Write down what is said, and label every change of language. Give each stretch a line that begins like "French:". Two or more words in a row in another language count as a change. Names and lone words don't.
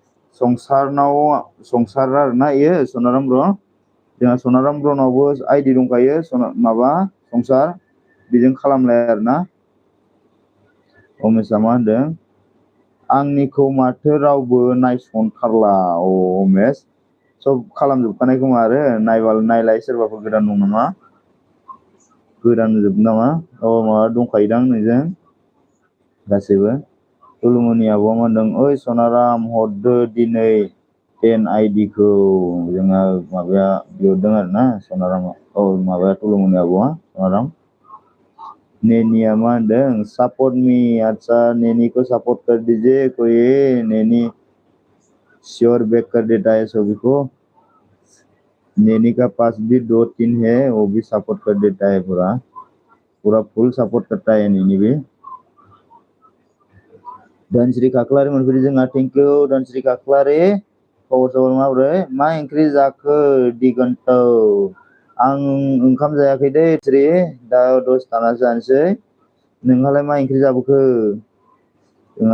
Bodo: संसार आरोना इयो सनाराम ब्र' जोंहा सनाराम ब्र'नावबो आइडि दंखायो संसार बेजों खालामलाय आरोना उमेशआ मा होनदों आंनिखौ माथो रावबो नायसनथारला उमेश सब खालामजोबखानाय खोमा आरो नायलाय सोरबाफोर गोदान दं नामा गोदान जोब नामा माबा दंखायोदां नोंजों गासैबो तुलुमुनि आब'आ मा होनदों ओइ सनाराम हरदो दिनै 10 ID-खौ जोंहा माबाया बिहरदों आरोना सनाराम माबाया तुलुमुनि आब'आ सनाराम नेनिया मा होनदों
English: support me
Hindi: अच्छा नेनी को सपोर्ट कर दीजिए कोई नेनी श्योर बैक कर देता है सभी को नेनी का पास भी 2-3 है वो भी सपोर्ट कर देता है पूरा पूरा फुल सपोर्ट करता है नेनी भी
Bodo: Dan Sri Kaklari मोनफैदो जोंहा
English: thank you
Bodo: Dan Sri Kaklari खबर माबोरै मा ओंख्रि जाखो दिगन्त आं ओंखाम जायाखै दै स्रि दा 10 थानासो जानोसै नोंहालाय मा ओंख्रि जाबोखो जोंहा